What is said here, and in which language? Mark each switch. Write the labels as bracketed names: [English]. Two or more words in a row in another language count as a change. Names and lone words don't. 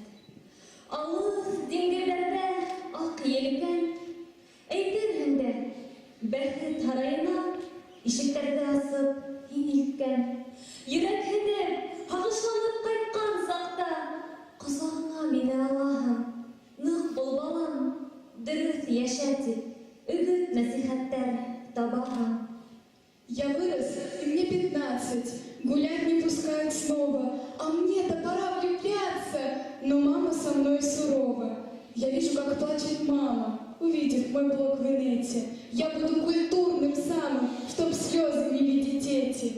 [Bashkir] Алыҫ диңгеҙҙәрҙә аҡ елкән, әйтерһең дә, бәхет һарайына ишектәрҙе асып һин илткән. Йөрәкһенеп, һағышланып ҡайтҡан саҡта, ҡосағыңа мине алаһың. Ныҡ бул балам, дөрөҫ йәшә тип, өгөт-нәсихәттәр табаһың. [Russian] Я вырос, и мне 15, гулять не пускают снова, а мне-то пора влюбляться, но мама со мной сурова. Я вижу, как плачет мама, увидев мой блог в инете. Я буду культурным самым, чтоб слезы не видеть эти.